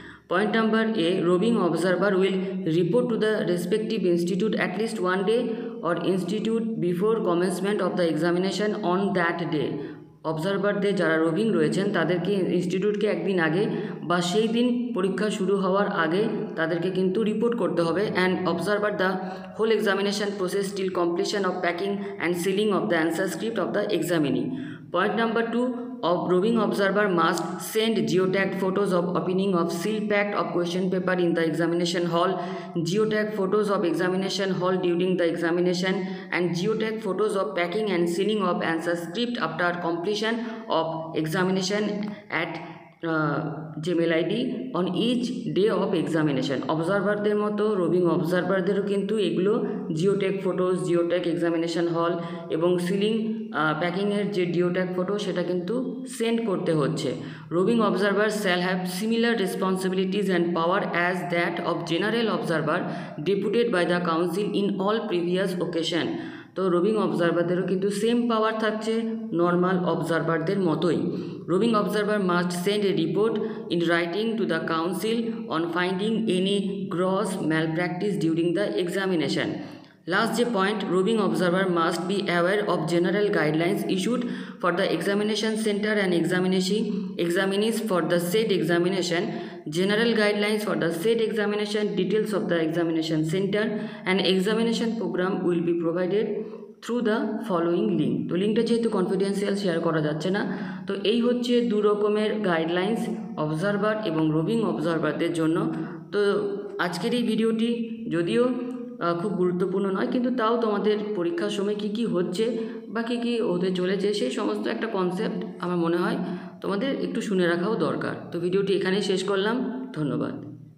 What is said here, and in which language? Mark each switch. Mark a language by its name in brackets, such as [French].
[English] Point number A, roving observer will report to the respective institute at least one day or institute before commencement of the examination on that day. [Bangla] অবজারভারদের যারা roving রয়েছেন তাদেরকে ইনস্টিটিউটকে একদিন আগে বা সেই দিন পরীক্ষা শুরু হওয়ার আগে তাদেরকে কিন্তু রিপোর্ট করতে হবে, [English] And observer the whole examination process till completion of packing and sealing of the answer script of the examinee. Point number 2, roving observer must send geotagged photos of opening of seal packed of question paper in the examination hall, geotagged photos of examination hall during the examination, and geotagged photos of packing and sealing of answer script after completion of examination at Gmail ID on each day of examination. [Bangla] অবজারভারদের মতো roving অবজারভারদেরও কিন্তু এগুলো geotag photos, geotag examination হল এবং ceiling প্যাকিংয়ের যে geotag photo সেটা কিন্তু send করতে হচ্ছে। [English] Roving observer shall have similar responsibilities and power as that of general observer deputed by the council in all previous occasion. [Bangla] তো রোভিং অবজারভারদেরও কিন্তু সেম পাওয়ার থাকছে নর্মাল অবজারভারদের মতোই। [English] Roving observer must send a report in writing to the council on finding any gross malpractice during the examination. [Bangla] Last যে point, [English] Roving observer must be aware of general guidelines issued for the examination center and examinees for the said examination, general guidelines for the said examination, details of the examination center and examination program will be provided through the following link. [Bangla] তো লিঙ্কটা যেহেতু confidential share করা যাচ্ছে না, তো এই হচ্ছে দু রকমের গাইডলাইন্স অবজারভার এবং রোভিং অবজারভারদের জন্য। তো আজকের এই ভিডিওটি যদিও খুব গুরুত্বপূর্ণ নয়, কিন্তু তাও তোমাদের পরীক্ষার সময় কী কী হচ্ছে বা কী কী হতে চলেছে সেই সমস্ত একটা কনসেপ্ট আমার মনে হয় তোমাদের একটু শুনে রাখাও দরকার। তো ভিডিওটি এখানেই শেষ করলাম। ধন্যবাদ।